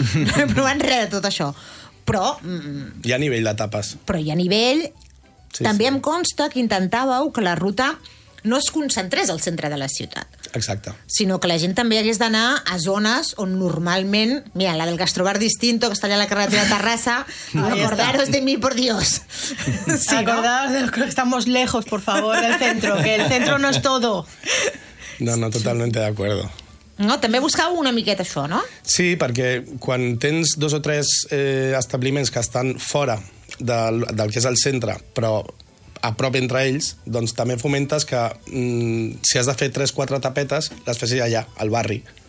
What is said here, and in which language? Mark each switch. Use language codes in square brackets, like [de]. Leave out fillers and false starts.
[ca] No he provat res de tot això. Però... Hi ha nivell de tapes. Però hi ha nivell... Sí, també sí. Em consta que intentàveu que la ruta no es concentrés al centre de la ciutat. Exacte. Sinó que la gent també hagués d'anar a zones on normalment... Mira, la del Gastrobar Distinto, que està allà a la carretera de Terrassa. [es] Acordaros de mi, por Dios. Sí, acordaros, ¿no? De los que estamos lejos, por favor, del centro, que el centro no es todo. No, totalmente de acuerdo. [ca] No, també buscàveu una miqueta això, no? Sí, perquè quan tens 2 o 3 establiments que estan fora del que és el centre, però a prop entre ells, doncs també fomentes que si has de fer 3-4 tapetes, les fessis allà, al barri.